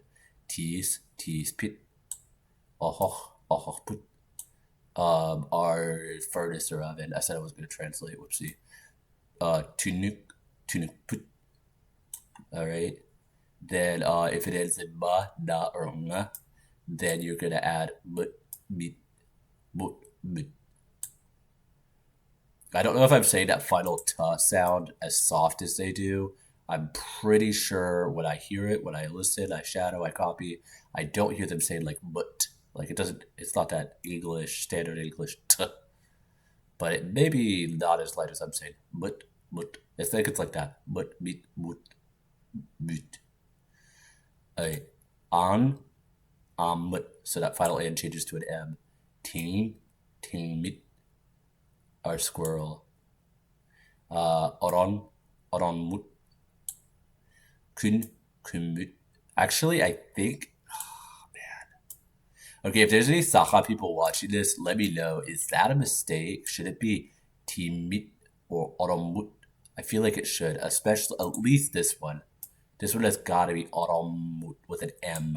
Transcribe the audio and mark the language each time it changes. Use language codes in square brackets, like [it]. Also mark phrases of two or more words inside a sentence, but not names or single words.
[sah] Tease, tease, pit. Ahoch, ahoch, put. [en] Our furnace or oven. I said I was going to translate. [sah] Whoopsie. Tunuk, tunuk, put. [en] All right. Then if it ends in ma, na, or nga, then you're going to add [sah] mut, mit, mut, mut. [en] I don't know if I'm saying that final ta sound as soft as they do. I'm pretty sure when I hear it, when I listen, I shadow, I copy, I don't hear them saying like mut. Like it's not that English, standard English t. But it may be not as light as I'm saying [sah] mut, mut. [en] I think it's like that. [sah] Mut, mit, mut, mut. Alright. An, mut. [en] So that final N changes to an M. [sah] Ting, ting, mit. [en] Our squirrel. [sah] Oron, oron, mut. Kun, kun, mut. [en] Actually, I think... Oh, man. Okay, if there's any Sakha people watching this, let me know. Is that a mistake? Should it be timit or oromut? I feel like it should, especially at least this one. This one has got to be oromut with an M.